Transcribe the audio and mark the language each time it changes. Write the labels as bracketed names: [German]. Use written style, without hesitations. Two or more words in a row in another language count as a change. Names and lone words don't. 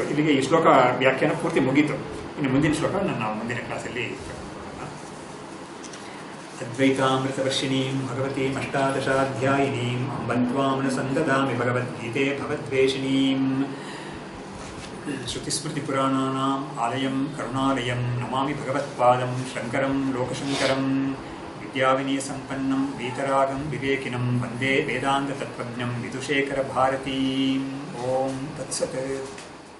[Kannada] ಇಲ್ಲಿಗೆ ಈ ಶ್ಲೋಕ ವ್ಯಾಖ್ಯಾನ ಪೂರ್ತಿ ಮುಗೀತು. ಇನ್ನು ಮುಂದಿನ ಶ್ಲೋಕ ನಾವು ಮುಂದಿನ ಕ್ಲಾಸಲ್ಲಿ [Sanskrit] ಅದ್ವೈತಾಮೃತವರ್ಷಿಣೀಂ ಭಗವತೀಂ ಅಷ್ಟಾದಶಾಧ್ಯಾಯಿನೀಂ ಅಂಬಂತ್ವಾಮನುಸಂದದಾಮಿ ಭಗವದ್ಗೀತೆ ಭವದ್ವೇಷಿಣೀಂ श्रुतिस्मृतिपुराणानाम् आलयं करुणालयं नमामि भगवत्पादं शङ्करं लोकशङ्करं विद्याविनयसम्पन्नं वीतरागं विवेकिनं वन्दे वेदान्ततत्त्वज्ञं विदुशेखरभारतीम् ॐ तत्सत्।